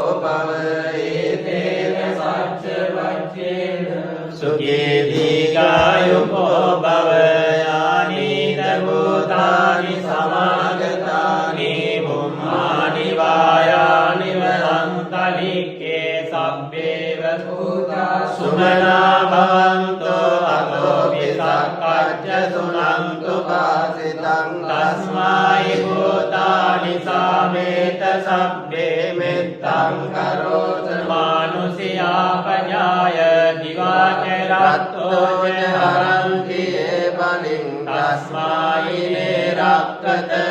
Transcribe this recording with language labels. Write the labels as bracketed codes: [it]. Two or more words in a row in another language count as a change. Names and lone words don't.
[pi] භව ඒතේන සච්ච වච්චේන සුඛී දීඝායුකෝ භව යානිද භූතානි සමාගතානි බුම්මානි වායානි වරන්තලික්කේ සබ්බේව භූතා සුමනා භවන්තෝ අතෝ විසක්කච්ඡ සුනන්තු පාසිතං තස්මයි භූතානි සාමේත සබ්බේ මෙත්තං කරෝත මානුසියා පඤ්ඤාය දිවාචරත්තෝ හරන්ති බලින් තස්මයි නේරක්කත